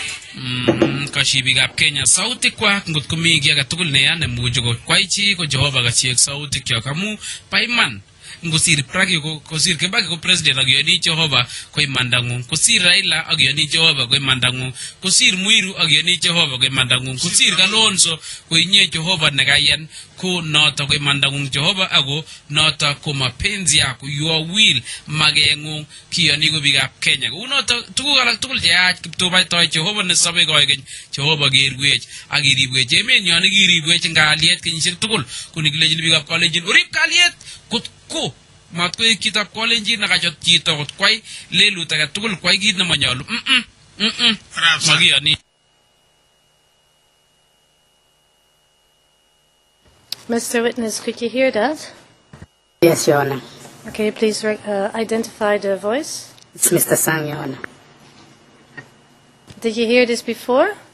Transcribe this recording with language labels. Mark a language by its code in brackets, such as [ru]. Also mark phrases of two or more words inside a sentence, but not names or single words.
[kln] Kashibikab Kenya sautik kwak ngot komi kiy age tugul neya nemuchi kokwai chi ko Jehova kachiek sautik kyok amu pa iman ngosir Pragi kosir Kibaki ko president ak yoni Jehova ko imandangung, kosir Raila ak yoni Jehova ko imandangung, kosir Muiru ak yoni Jehova ko imandangung, kosir Kalonzo ko inye Jehova nekayan ko noto ko imandangung Jehova ako noto ko [sw] mapenzi yako, [en] your will [kln] magengung kiyoni ko bikab Kenya. Ko noto tuguk alak tugul cheyach kiptobaitoi Jehova nesobe koigeny Jehova kerwech ak iribwech emenyo nekiribwech eng kalyet kenyisiek tugul ko nikilejin bikab Kalenjin orib kalyet ko mat koek kitab Kalenjin nakachot chito kot kwai lelut age tugul kwai kit nemanyolu makiyoni. [en] Mr. Witness, could you hear that? Yes, Your Honor. Okay, please identify the voice. It's Mr. Sang, Your Honor. Did you hear this before?